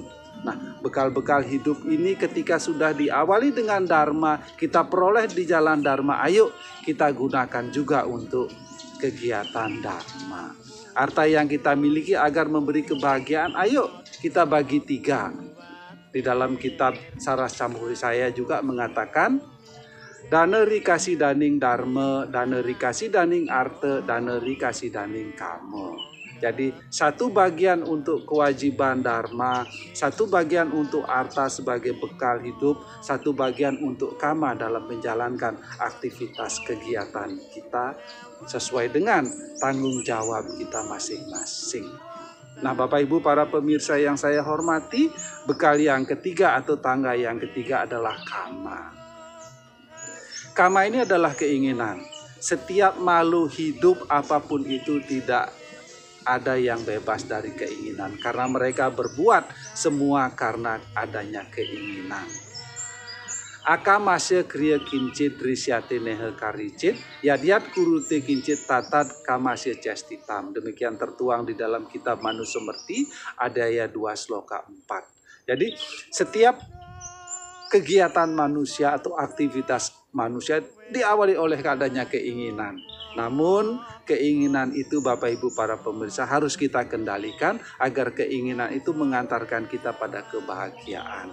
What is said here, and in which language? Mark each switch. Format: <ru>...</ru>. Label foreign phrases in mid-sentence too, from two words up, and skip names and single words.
<id>Nah, bekal-bekal hidup ini ketika sudah diawali dengan Dharma, kita peroleh di jalan Dharma, ayo kita gunakan juga untuk kegiatan Dharma. Harta yang kita miliki agar memberi kebahagiaan, ayo kita bagi 3. Di dalam kitab Saras Campuri saya juga mengatakan,</id> <kaw>Dana rikasi daning Dharma, dana rikasi daning Artha, dana rikasi daning Kama.</kaw> <id>Jadi satu bagian untuk kewajiban dharma, satu bagian untuk arta sebagai bekal hidup, satu bagian untuk kama dalam menjalankan aktivitas kegiatan kita sesuai dengan tanggung jawab kita masing-masing. Nah, Bapak Ibu para pemirsa yang saya hormati, bekal yang ketiga atau tangga yang ketiga adalah kama. Kama ini adalah keinginan. Setiap makhluk hidup apapun itu tidak ada yang bebas dari keinginan, karena mereka berbuat semua karena adanya keinginan.</id> <sa>अकामस्य क्रिया काचिद्दृश्यते नेह कर्हिचित् यद्यद्धि कुरुते किञ्चित्तत्तत्कामस्य चेष्टितम्.</sa> <id>Demikian tertuang di dalam kitab Manusumerti, Adaya 2 Sloka 4. Jadi setiap kegiatan manusia atau aktivitas manusia diawali oleh adanya keinginan. Namun keinginan itu Bapak Ibu para pemirsa harus kita kendalikan agar keinginan itu mengantarkan kita pada kebahagiaan.</id>